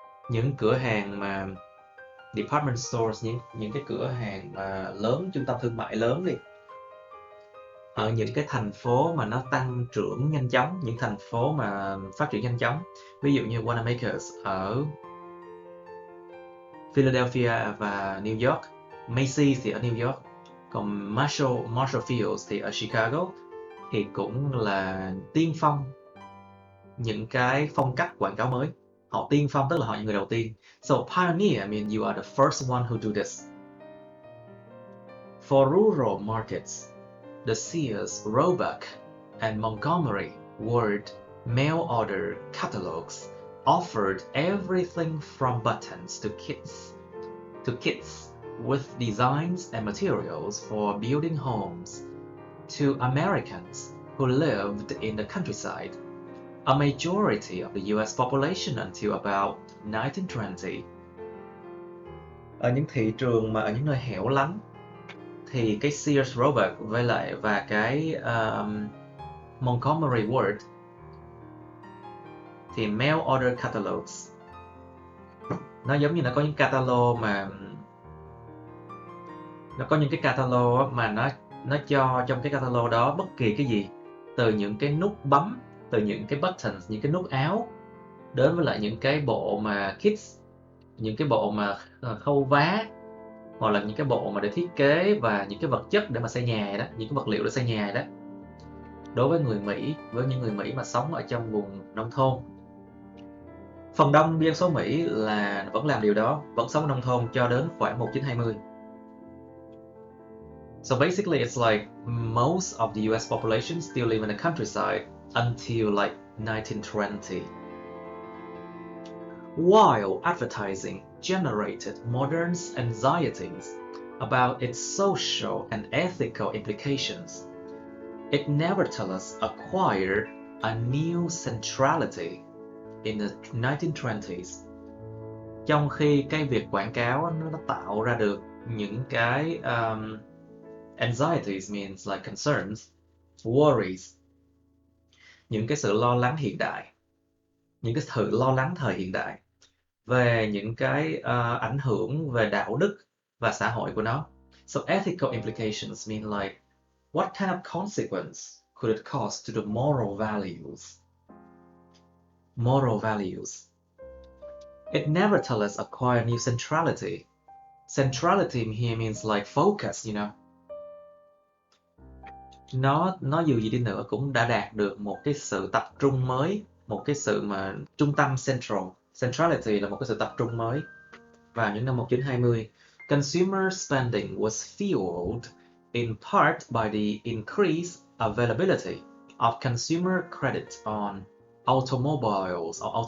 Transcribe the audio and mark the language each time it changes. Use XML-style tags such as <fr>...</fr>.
<vi>Những cửa hàng mà department stores, những cái cửa hàng mà lớn, trung tâm thương mại lớn đi, ở những cái thành phố mà nó tăng trưởng nhanh chóng, những thành phố mà phát triển nhanh chóng, ví dụ như Wanamaker's ở Philadelphia và New York, Macy's thì ở New York, còn Marshall Fields thì ở Chicago, thì cũng là tiên phong những cái phong cách quảng cáo mới. Họ tiên phong tức là họ những người đầu tiên.</vi> <en>So pioneer means you are the first one who do this. For rural markets, the Sears, Roebuck, and Montgomery Ward mail order catalogs offered everything from buttons to kits with designs and materials for building homes to Americans who lived in the countryside, a majority of the US population until about 1920.</en> <vi>Ở những thị trường mà ở những nơi hẻo lánh thì cái Sears Roebuck và cái Montgomery Ward thì</vi> <en>mail order catalogs,</en> <vi>nó giống như nó có những catalog mà nó có những cái catalog mà nó cho trong cái catalog đó bất kỳ cái gì, từ những cái nút bấm, từ những cái buttons, những cái nút áo, đến với lại những cái bộ mà kits, những cái bộ mà khâu vá, hoặc là những cái bộ mà để thiết kế và những cái vật chất để mà xây nhà đó, những cái vật liệu để xây nhà đó. Đối với người Mỹ, với những người Mỹ mà sống ở trong vùng nông thôn, phần đông dân số Mỹ là vẫn làm điều đó, vẫn sống ở nông thôn cho đến khoảng 1920.</vi> <en>So basically it's like most of the US population still live in the countryside, until like 1920. While advertising generated modern anxieties about its social and ethical implications, it nevertheless acquired a new centrality in the 1920s.</en> <vi>Trong khi cái việc quảng cáo nó tạo ra được những cái</vi> <en>anxieties means like concerns, worries,</en> <vi>những cái sự lo lắng hiện đại, những cái sự lo lắng thời hiện đại về những cái ảnh hưởng về đạo đức và xã hội của nó.</vi> <en>So ethical implications mean like what kind of consequence could it cause to the moral values? Moral values. It nevertheless acquired new centrality. Centrality here means like focus, you know.</en> <vi>Nó dù gì đi nữa cũng đã đạt được một cái sự tập trung mới, một cái sự mà trung tâm central. Centrality là một cái sự tập trung mới vào những năm 1920.</vi> <en>Consumer spending was fueled in part by the increased availability of consumer credit on automobiles,</en>